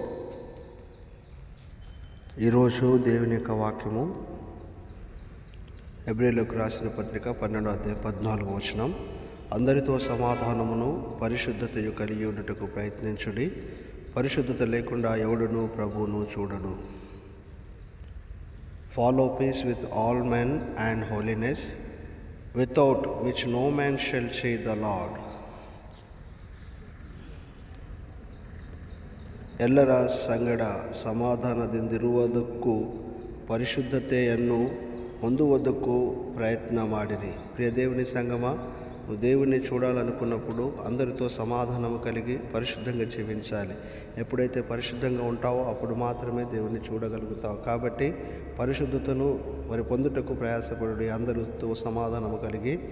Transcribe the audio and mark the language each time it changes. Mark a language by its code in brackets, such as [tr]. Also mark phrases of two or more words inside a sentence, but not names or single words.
[te] ఈరోజు దేవుని యొక్క వాక్యము హెబ్రీయులకు రాసిన పత్రిక 12వ అధ్యాయం 14వ వచనం. అందరితో సమాధానమును పరిశుద్ధతయు కలిగి ఉండుటకు ప్రయత్నించుడి, పరిశుద్ధత లేకుండా ఎవడును ప్రభువును చూడడు. [en] Follow peace with all men and holiness, without which no man shall see the Lord. [kn] ಎಲ್ಲರ ಸಂಗಡ ಸಮಾಧಾನದಿಂದಿರುವುದಕ್ಕೂ ಪರಿಶುದ್ಧತೆಯನ್ನು ಹೊಂದುವುದಕ್ಕೂ ಪ್ರಯತ್ನ ಮಾಡಿರಿ. [te] ప్రియ దేవుని సంగమా, నువ్వు దేవుని చూడాలనుకున్నప్పుడు అందరితో సమాధానము కలిగి పరిశుద్ధంగా జీవించాలి. ఎప్పుడైతే పరిశుద్ధంగా ఉంటావో అప్పుడు మాత్రమే దేవుని చూడగలుగుతావు. కాబట్టి పరిశుద్ధతను పొందుటకు ప్రయాసపడి అందరితో సమాధానము కలిగి ఉండండి.